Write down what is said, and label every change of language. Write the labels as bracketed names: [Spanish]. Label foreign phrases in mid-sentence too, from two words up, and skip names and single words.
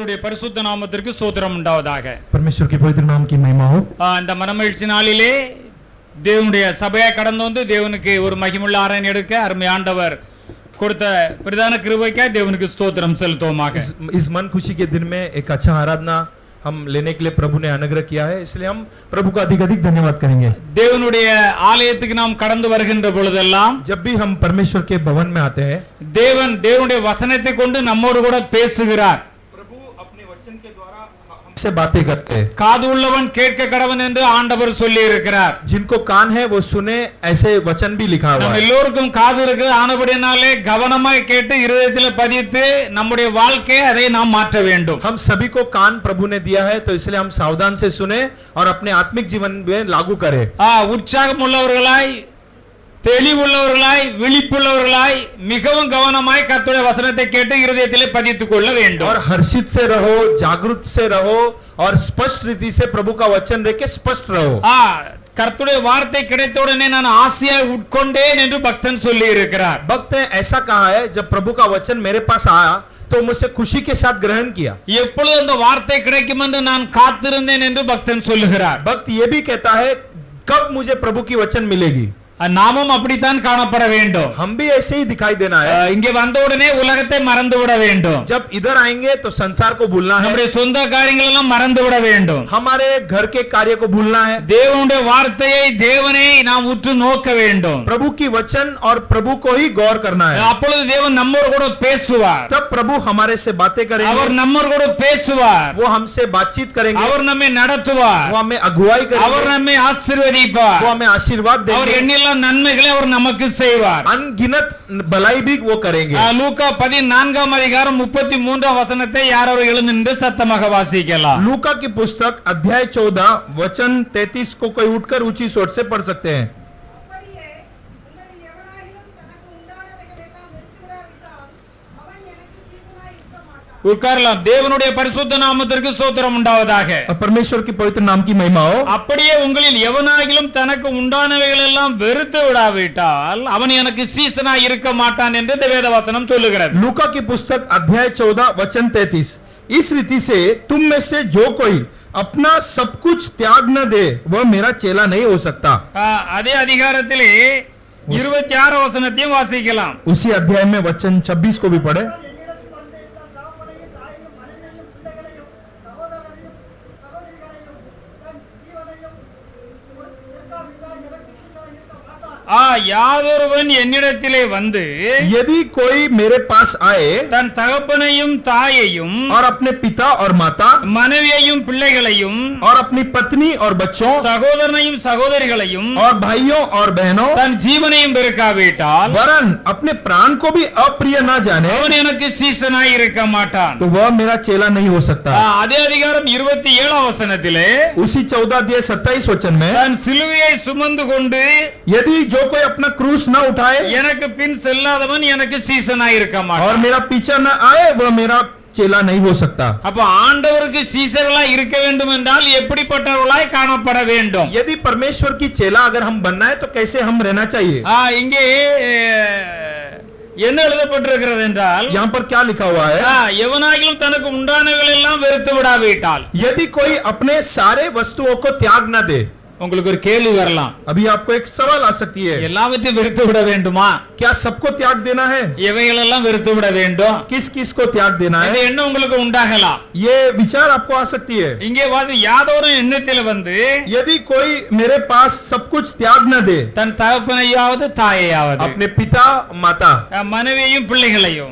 [Tamil] பரிசுத்த நாமத்திற்கு ஸ்தோத்திரம் உண்டாவதாக. [Hindi] परमेश्वर के पवित्र नाम की महिमा हो। [Tamil] இந்த மனமகிழ்ச்சி நாளிலே தேவனுடைய சபையை கடந்து வந்து தேவனுக்கு ஒரு மகிமுள்ள ஆராதனை எடுக்க அருமை ஆண்டவர் கொடுத்த பிரதான கிருபைக்காக தேவனுக்கு ஸ்தோத்திரம் செலுத்துவோமாக. [Hindi] इस मन खुशी के दिन में एक अच्छा आराधना हम लेने के लिए प्रभु ने अनुग्रह किया है, इसलिए हम प्रभु का अधिक अधिक धन्यवाद करेंगे। [Tamil] தேவனுடைய ஆலயத்துக்கு நாம் கடந்து வருகின்ற பொழுதெல்லாம் [Hindi] जब भी हम परमेश्वर के भवन में आते हैं, [Tamil] தேவனுடைய வசனத்தை கொண்டு நம்மோடு கூட பேசுகிறார். [Hindi] प्रभु अपने वचन के द्वारा हमसे बातें करते हैं। [Tamil] காது உள்ளவன் கேட்க கடவன் என்று ஆண்டவர் சொல்லி இருக்கிறார். [Hindi] जिनको कान है वो सुने, ऐसे वचन भी लिखा हुआ [Tamil] நம்ம [Hindi] है। [Tamil] எல்லோருக்கும் காது இருக்கு, ஆனபடினாலே கவனமாய் கேட்டு இருதயத்தில் பதித்து நம்முடைய வாழ்க்கையை அதை நாம் மாற்ற வேண்டும். [Hindi] हम सभी को कान प्रभु ने दिया है, तो इसलिए हम सावधान से सुने और अपने आत्मिक जीवन में लागू करें। [Tamil] உற்சாகம் உள்ளவர்களாய், தெளிவுள்ளவர்களாய், விழிப்புள்ளவர்களாய், மிகவும் கவனமாய் கர்த்தருடைய வசனத்தை கேட்டு இருதயத்திலே பதித்துக் கொள்ள வேண்டும். [Hindi] और हर्षित से रहो, जागरूक से रहो और स्पष्ट रीति से प्रभु का वचन रख के स्पष्ट रहो। [Tamil] கர்த்தருடைய வார்த்தை கிடைத்தவுடனே நான் ஆசையாய் உட்கொண்டேன் என்று பக்தன் சொல்லி இருக்கிறார். [Hindi] भक्त ने ऐसा कहा है, जब प्रभु का वचन मेरे पास आया तो मुझसे खुशी के साथ ग्रहण किया। [Tamil] எப்பொழுது அந்த வார்த்தை கிடைக்கும் என்று நான் காத்திருந்தேன் என்று பக்தன் சொல்லுகிறார். [Hindi] भक्त ये भी कहता है, कब मुझे प्रभु की वचन मिलेगी। [Tamil] நாமும் அப்படித்தான் காணப்பட வேண்டும். [Hindi] हम भी ऐसे ही दिखाई देना है। [Tamil] இங்கே வந்தவுடனே உலகத்தை மறந்து விட வேண்டும். [Hindi] जब इधर आएंगे तो संसार को भूलना है, [Tamil] நம்முடைய சொந்த காரியங்கள் எல்லாம் மறந்து விட வேண்டும். [Hindi] हमारे घर के कार्य को भूलना है। [Tamil] தேவனுடைய வார்த்தையை, தேவனை நாம் உற்று நோக்க வேண்டும். [Hindi] प्रभु की वचन और प्रभु को ही गौर करना है। [Tamil] அப்பொழுது தேவன் நம்மோடு கூட பேசுவார். [Hindi] तब प्रभु हमारे से बातें करेंगे, [Tamil] அவர் நம்மோடு கூட பேசுவார். [Hindi] वो हमसे बातचीत करेंगे, [Tamil] அவர் நம்மை நடத்துவார். [Hindi] वो हमें अगुवाई [Tamil] அவர் [Hindi] करेंगे, [Tamil] நம்மை ஆசீர்வதிப்பார். [Hindi] वो हमें आशीर्वाद [Tamil] அவர் [Hindi] देंगे, [Tamil] எண்ணில்லா நன்மைகளை அவர் நமக்கு செய்வார். [Hindi] अनगिनत भलाई भी वो करेंगे। [Tamil] லூக்கா 14 அதிகாரம் 33 வசனத்தை யாரோ எழுந்து நின்று சத்தமாக வாசிக்கலாம். [Hindi] लूका की पुस्तक अध्याय 14 वचन 33 को कोई उठकर ऊंची स्वर से पढ़ सकते हैं। [Tamil] உட்காரலாம். தேவனுடைய பரிசுத்த நாமத்திற்கு ஸ்தோத்திரம் உண்டாவதாக. [Hindi] परमेश्वर की पवित्र नाम की महिमा हो। [Tamil] அப்படியே உங்களில் எவனாகிலும் தனக்கு உண்டானவைகள் எல்லாம் வெறுத்து விடாவிட்டால் அவன் எனக்கு சீசனா இருக்க மாட்டான் என்று வேத வசனம் சொல்லுகிறது. [Hindi] लूका की पुस्तक अध्याय 14 वचन 33, इस रीति से तुम में से जो कोई अपना सब कुछ त्याग न दे वह मेरा चेला नहीं हो सकता। [Tamil] அதே அதிகாரத்திலே 26 வசனத்தையும் வாசிக்கலாம். [Hindi] उसी अध्याय में वचन 26 को भी पढ़े। [Tamil] யாதொருவன் என்னிடத்திலே வந்து [Hindi] यदि कोई मेरे पास आए [Tamil] தன் தகப்பனையும் தாயையும் [Hindi] और अपने पिता और माता [Tamil] மனைவியையும் பிள்ளைகளையும் [Hindi] और अपनी पत्नी और बच्चों [Tamil] சகோதரனையும் சகோதரிகளையும் [Hindi] और भाइयों और बहनों [Tamil] தன் ஜீவனையும் பெருக்காவிட்டால் [Hindi] वरन अपने प्राण को भी अप्रिय न जाने [Tamil] அவன் எனக்கு சீசனாய் இருக்க மாட்டான். [Hindi] तो वह मेरा चेला नहीं हो सकता। [Tamil] அதே அதிகாரம் 27 வசனத்திலே [Hindi] उसी 14 अध्याय 27 वचन में, [Tamil] தன் சிலுவையை சுமந்து கொண்டு [Hindi] यदि जो कोई अपना क्रूस न उठाए [Tamil] எனக்கு பின் செல்லாதவன் எனக்கு சீசனாய் இருக்க [Hindi] और [Tamil] மாட்டான். [Hindi] मेरा पीछा न आए वह मेरा चेला नहीं हो सकता। [Tamil] அப்ப ஆண்டவருக்கு சீசர்களாய் இருக்க வேண்டும் என்றால் எப்படிப்பட்டவர்களாய் காணப்பட வேண்டும்? [Hindi] यदि परमेश्वर की चेला अगर हम बनना है तो कैसे हम रहना चाहिए। [Tamil] இங்கே என்ன எழுதப்பட்டிருக்கிறது என்றால், [Hindi] यहाँ पर क्या लिखा हुआ है, [Tamil] எவனாகிலும் தனக்கு உண்டானவைகள் எல்லாம் வெறுத்து விடாவிட்டால், [Hindi] यदि कोई अपने सारे वस्तुओं को त्याग न दे। [Tamil] உங்களுக்கு ஒரு கேள்வி வரலாம், [Hindi] अभी आपको एक सवाल आ सकती है, [Tamil] எல்லாவற்றையும் வெறுத்து விட வேண்டுமா? [Hindi] क्या सबको त्याग देना है? [Tamil] எவைகள் எல்லாம் வெறுத்து விட வேண்டும்? [Hindi] किस किस को त्याग देना [Tamil] இது [Hindi] है? [Tamil] என்ன உங்களுக்கு உண்டாகலாம். [Hindi] ये विचार आपको आ सकती है। [Tamil] இங்கே வாசி, யாதொரு எண்ணத்தில் வந்து [Hindi] यदि कोई मेरे पास सब कुछ त्याग न दे, [Tamil] தன் தகப்பனையாவது தாயையாவது, [Hindi] अपने पिता माता [Tamil] மனைவியையும் பிள்ளைகளையும்,